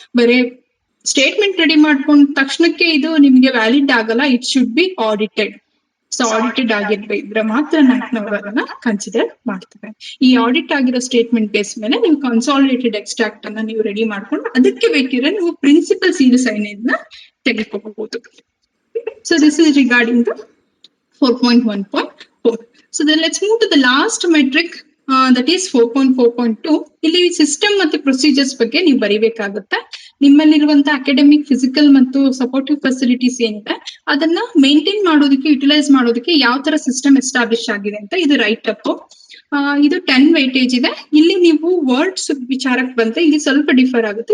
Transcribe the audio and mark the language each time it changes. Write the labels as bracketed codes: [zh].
[kn] ಬರೇ statement ready ಮಾಡ್ಕೊಂಡ ತಕ್ಷಣಕ್ಕೆ ಇದು ನಿಮಗೆ ವ್ಯಾಲಿಡ್ ಆಗಲ್ಲ, [en] It should be audited. [kn] So audited ಆಗಿದ್ರೆ ಮಾತ್ರ ನಾವು ಅದನ್ನ ಕನ್ಸಿಡರ್ ಮಾಡ್ತೇವೆ. ಈ ಆಡಿಟ್ ಆಗಿರೋ ಸ್ಟೇಟ್ಮೆಂಟ್ ಬೇಸ್ ಮೇಲೆ ನೀವು ಕನ್ಸಾಲಿಡೇಟೆಡ್ ಎಕ್ಸ್ಟ್ರಾಕ್ಟ್ ಅನ್ನ ನೀವು ರೆಡಿ ಮಾಡ್ಕೊಂಡು ಅದಕ್ಕೆ ಬೇಕಿದ್ರೆ ನೀವು ಪ್ರಿನ್ಸಿಪಲ್ ಸೀಲ್ ಸೈನ್ ನ ತೆಗೆದುಕೋಬಹುದು. [en] So this is regarding the 4.1.4. So then let's move to the last metric, that is 4.4.2. [kn] ಇಲ್ಲಿ ಸಿಸ್ಟಮ್ ಮತ್ತೆ ಪ್ರೊಸೀಜರ್ಸ್ ಬಗ್ಗೆ ನೀವು ಬರಿಬೇಕಾಗುತ್ತೆ. ನಿಮ್ಮಲ್ಲಿರುವಂತ ಅಕಾಡೆಮಿಕ್, ಫಿಸಿಕಲ್ ಮತ್ತು ಸಪೋರ್ಟಿವ್ ಫೆಸಿಲಿಟೀಸ್ ಏನಿದೆ ಅದನ್ನ ಮೇಂಟೈನ್ ಮಾಡೋದಕ್ಕೆ, ಯುಟಿಲೈಸ್ ಮಾಡೋದಕ್ಕೆ ಯಾವ ತರ ಸಿಸ್ಟಮ್ ಎಸ್ಟಾಬ್ಲಿಷ್ ಆಗಿದೆ ಅಂತ ಇದು ರೈಟ್ ಅಪ್. ಇದು 10 ವೈಟೇಜ್ ಇದೆ. ಇಲ್ಲಿ ನೀವು ವರ್ಡ್ಸ್ ವಿಚಾರಕ್ಕೆ ಬಂದ್ರೆ ಇಲ್ಲಿ ಸ್ವಲ್ಪ ಡಿಫರ್ ಆಗುತ್ತೆ.